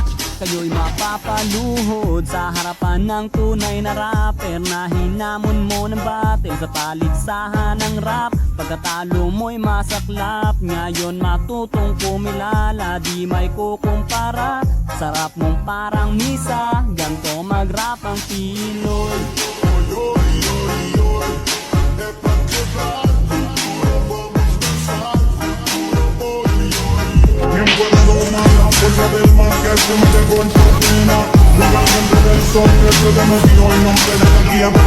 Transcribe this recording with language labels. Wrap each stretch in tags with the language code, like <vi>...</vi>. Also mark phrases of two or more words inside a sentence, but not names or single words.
<tl>Kayo'y mapapaluhod sa harapan ng tunay na rapper na hinamon mo ng battle sa paligsahan ng rap. Pagkatalo mo'y masaklap, ngayon matutong kumilala, di may kukumpara. Sarap mong parang misa, ganto mag-rap ang Pinoy.</tl> <es>Tiempo de domar, la fuerza del mal que se mete con fortuna. La gente del sol que se te metió y no se le guía</es>